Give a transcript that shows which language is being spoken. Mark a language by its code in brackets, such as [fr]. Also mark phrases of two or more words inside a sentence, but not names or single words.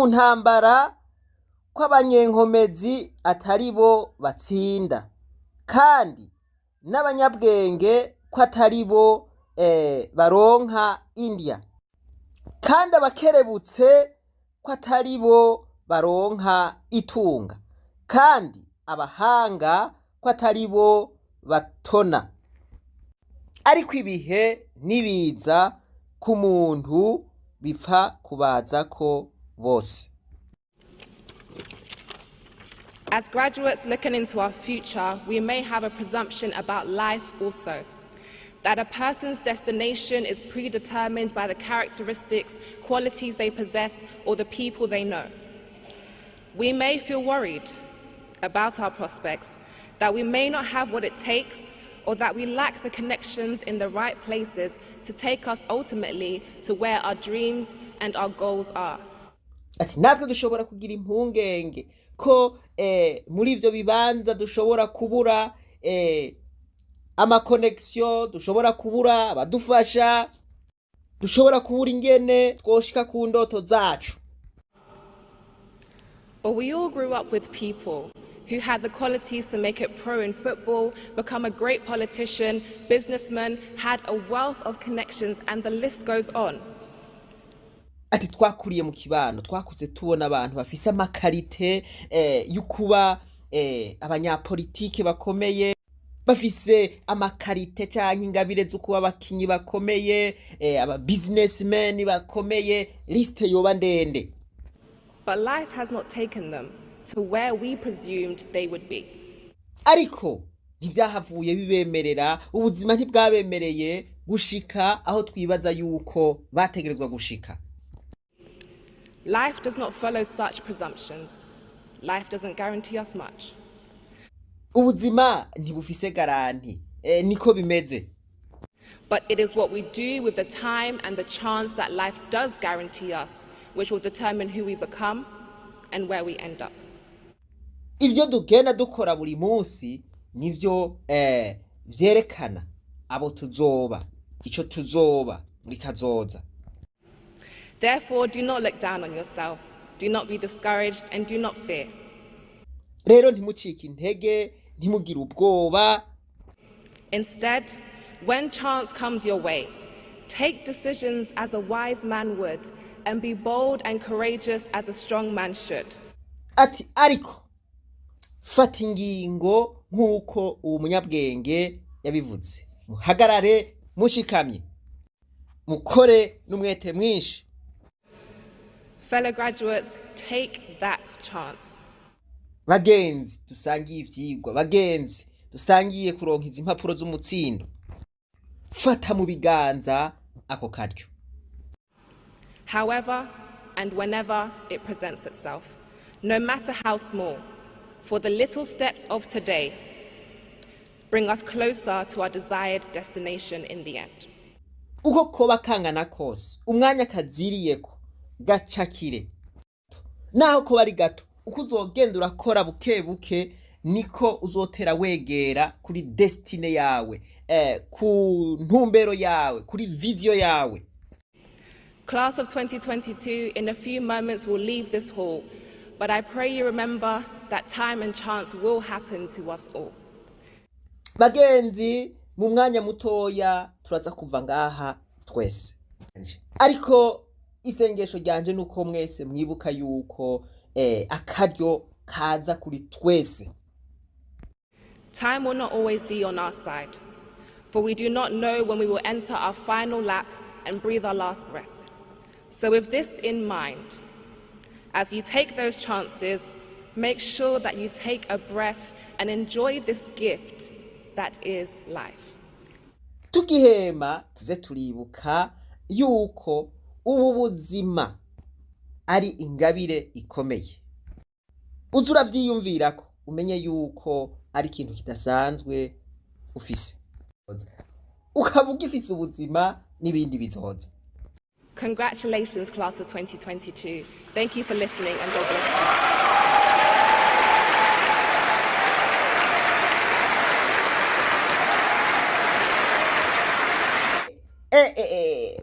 [rn] ntambara kw'abanyenkomezi ataribo batsinda, kandi n'abanyabwenge ko ataribo baronka indya, kandi abakerebutse ko ataribo baronka itunga, kandi abahanga ko ataribo batona. Ariko ibihe nibiza ku muntu bipfa kubazako bose. [en] As graduates looking into our future, we may have a presumption about life also, that a person's destination is predetermined by the characteristics, qualities they possess, or the people they know. We may feel worried about our prospects, that we may not have what it takes, or that we lack the connections in the right places to take us ultimately to where our dreams and our goals are. [rn] Ati natwe dushobora kugira impungenge ko muri ivyo bibanza dushobora kubura amakoneksyon, dushobora kubura abadufasha, dushobora kubura ingene twoshika ku ndoto zacu. [en] But we all grew up with people who had the qualities to make it pro in football, become a great politician, businessman, had a wealth of connections, and the list goes on. [rn] Ati twakuriye mu kibano, twakuze tubona abantu bafise amakarite y'ukuba abanyapolitike bakomeye, bafise amakarite canke ingabire z'ukuba abakinyi bakomeye, aba businessmen bakomeye, liste yoba ndende. [en] But life has not taken them to where we presumed they would be. [rn] Ariko ntibyahavuye bibemerera, ubuzima ntibwabemereye gushika aho twibaza yuko bategerezwa gushika. [en] Life does not follow such presumptions. Life doesn't guarantee us much. [rn] Ubuzima ntibufise garanti, niko bimeze. [en] But it is what we do with the time and the chance that life does guarantee us, which will determine who we become and where we end up. [rn] Ivyo dugenda dukora buri munsi nivyo vyerekana abo tuzoba, ico tuzoba muri kazoza. [en] Therefore, do not look down on yourself, do not be discouraged, and do not fear. [rn] Rero ntimucike intege, ntimugire ubwoba. [en] Instead, when chance comes your way, take decisions as a wise man would, and be bold and courageous as a strong man should. [rn] Ati ariko fata ingingo nk'uko uwo munyabwenge yabivuze, muhagarare mushikamye, mukore n'umwete mwinshi. [en] Fellow graduates, take that chance. [rn] Bagenzi dusangiye ivyigwa, bagenzi dusangiye kuronka izi mpapuro z'umutsindo, fata mu biganza ako karyo. [en] However and whenever it presents itself, no matter how small, for the little steps of today bring us closer to our desired destination in the end. [rn] Uko koba kangana kose, umwanya kaziriyeko gacakire. Naho koba ari gato, uko uzogenda urakora buke buke, niko uzotera wegera kuri destine yawe, ku ntumbero yawe, kuri vision yawe. [en] Class of 2022, in a few moments will leave this hall, but I pray you remember that time and chance will happen to us all. [rn] Bagenzi, mu mwanya mutoya turaza kuva ngaha twese. Ariko isengesho ryanje nuko mwese mwibuka yuko akaryo kaza kuri twese. [en] Time will not always be on our side, for we do not know when we will enter our final lap and breathe our last breath. So with this in mind, as you take those chances, make sure that you take a breath and enjoy this gift that is life. [rn] Tukihema tuze turibuka yuko ubu buzima ari ingabire ikomeye. Uza uravyiyumvirako umenye yuko ari ikintu kidasanzwe ufise. Ukaba ugifise ubuzima n'ibindi bizoza. [en] Congratulations, class of 2022. Thank you for listening and God bless you.